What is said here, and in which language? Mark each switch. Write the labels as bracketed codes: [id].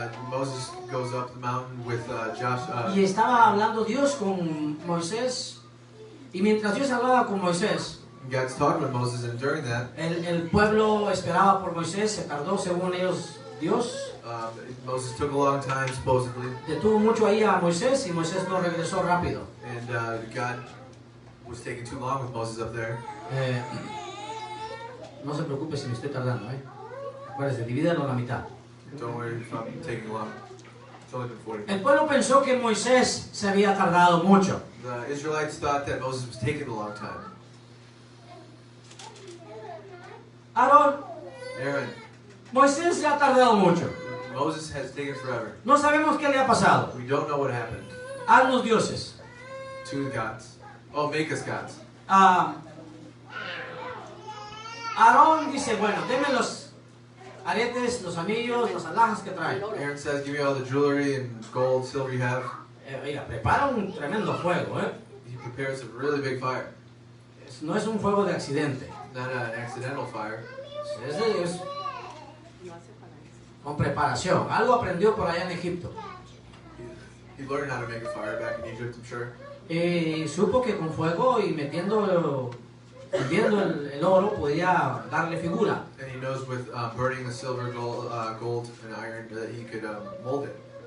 [en] Moses goes up the mountain with Josh. [es] Y estaba hablando Dios con Moisés. Y mientras Dios hablaba con Moisés, [en] God's talking with Moses, and during that, [es] el pueblo esperaba por Moisés. Se tardó según ellos Dios. [en] Moses took a long time, supposedly, [es] Detuvo mucho ahí a Moisés y Moisés no regresó rápido. [en] and God was taking too long with Moses up there. [es] No se preocupe si me estoy tardando, Acuérdense, divídalo a la mitad. [en] Don't worry if I'm taking long. It's only been 40 minutes. [es] El pueblo pensó que Moisés se había tardado mucho. [en] The Israelites thought that Moses was taking a long time. [es] Aarón, [en] Aaron, [es] Moisés se ha tardado mucho. [en] Moses has taken forever. [es] No sabemos qué le ha pasado. [en] We don't know what happened [es] Haznos dioses. [en] to the gods. Oh, make us gods. [es] Aarón dice, bueno, denme los aretes, los anillos, las alhajas que trae. [en] Aaron says, give me all the jewelry and gold, silver you have. [es] Oiga, prepara un tremendo fuego, [en] He prepares a really big fire. [es] No es un fuego de accidente. [en] Not an accidental fire. [es] Es con preparación. Algo aprendió por allá en Egipto. [en] He learned how to make a fire back in Egypt, I'm sure. [es] Y supo que con fuego y metiendo Viendo el oro podía darle figura. [en] And he knows with burning the silver, gold, and iron that he could mold it.